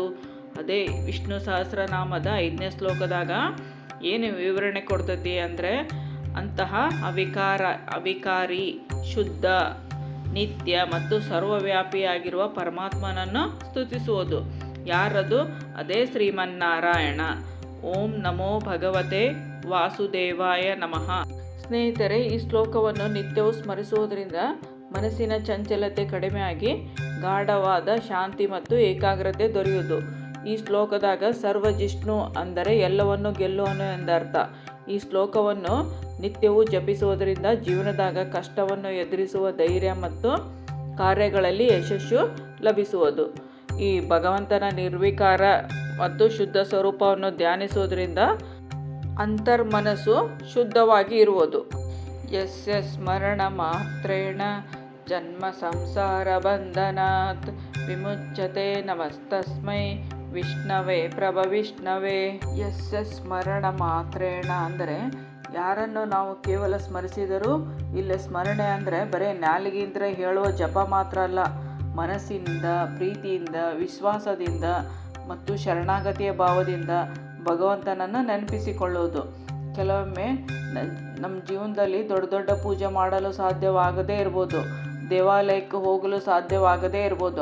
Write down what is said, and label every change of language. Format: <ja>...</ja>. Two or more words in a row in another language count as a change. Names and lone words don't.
<kn>ಅದೇ ವಿಷ್ಣು ಸಹಸ್ರನಾಮದ 5ನೇ ಶ್ಲೋಕದಾಗ ಏನು ವಿವರಣೆ ಕೊಡ್ತೈತಿ ಅಂದರೆ, ಅಂತಹ ಅವಿಕಾರಿ, ಶುದ್ಧ, ನಿತ್ಯ ಮತ್ತು ಸರ್ವವ್ಯಾಪಿಯಾಗಿರುವ ಪರಮಾತ್ಮನನ್ನು ಸ್ತುತಿಸುವುದು. ಯಾರದು? ಅದೇ ಶ್ರೀಮನ್ನಾರಾಯಣ.</kn> <sa>ಓಂ ನಮೋ ಭಗವತೆ ವಾಸುದೇವಾಯ ನಮಃ.</sa> <kn>ಸ್ನೇಹಿತರೆ, ಈ ಶ್ಲೋಕವನ್ನು ನಿತ್ಯವೂ ಸ್ಮರಿಸುವುದರಿಂದ ಮನಸ್ಸಿನ ಚಂಚಲತೆ ಕಡಿಮೆಯಾಗಿ ಗಾಢವಾದ ಶಾಂತಿ ಮತ್ತು ಏಕಾಗ್ರತೆ ದೊರೆಯುವುದು. ಈ ಶ್ಲೋಕದಾಗ ಸರ್ವಜಿಷ್ಣು ಅಂದರೆ ಎಲ್ಲವನ್ನು ಗೆಲ್ಲುವನು ಎಂದರ್ಥ. ಈ ಶ್ಲೋಕವನ್ನು ನಿತ್ಯವೂ ಜಪಿಸುವುದರಿಂದ ಜೀವನದಾಗ ಕಷ್ಟವನ್ನು ಎದುರಿಸುವ ಧೈರ್ಯ ಮತ್ತು ಕಾರ್ಯಗಳಲ್ಲಿ ಯಶಸ್ಸು ಲಭಿಸುವುದು. ಈ ಭಗವಂತನ ನಿರ್ವಿಕಾರ ಮತ್ತು ಶುದ್ಧ ಸ್ವರೂಪವನ್ನು ಧ್ಯಾನಿಸುವುದರಿಂದ ಅಂತರ್ಮನಸ್ಸು ಶುದ್ಧವಾಗಿ ಇರುವುದು.</kn> <sa>ಯಸ್ಯ ಸ್ಮರಣ ಮಾತ್ರೇಣ ಜನ್ಮ ಸಂಸಾರ ಬಂಧನಾತ್ ವಿಮುಚ್ಯತೆ ನಮಸ್ತಸ್ಮೈ ವಿಷ್ಣವೇ ಪ್ರಭವಿಷ್ಣವೇ. ಯಸ್ಯ ಸ್ಮರಣ ಮಾತ್ರೇಣ</sa> <kn>ಅಂದರೆ ಯಾರನ್ನು ನಾವು ಕೇವಲ ಸ್ಮರಿಸಿದರೂ, ಇಲ್ಲಿ ಸ್ಮರಣೆ ಅಂದರೆ ಬರೀ ನಾಲಿಗೆಯಿಂದ ಹೇಳುವ ಜಪ ಮಾತ್ರ ಅಲ್ಲ, ಮನಸ್ಸಿನಿಂದ, ಪ್ರೀತಿಯಿಂದ, ವಿಶ್ವಾಸದಿಂದ ಮತ್ತು ಶರಣಾಗತಿಯ ಭಾವದಿಂದ ಭಗವಂತನನ್ನು ನೆನಪಿಸಿಕೊಳ್ಳುವುದು. ಕೆಲವೊಮ್ಮೆ ನಮ್ಮ ಜೀವನದಲ್ಲಿ ದೊಡ್ಡ ದೊಡ್ಡ ಪೂಜೆ ಮಾಡಲು ಸಾಧ್ಯವಾಗದೇ ಇರ್ಬೋದು, ದೇವಾಲಯಕ್ಕೆ ಹೋಗಲು ಸಾಧ್ಯವಾಗದೇ ಇರ್ಬೋದು.</kn>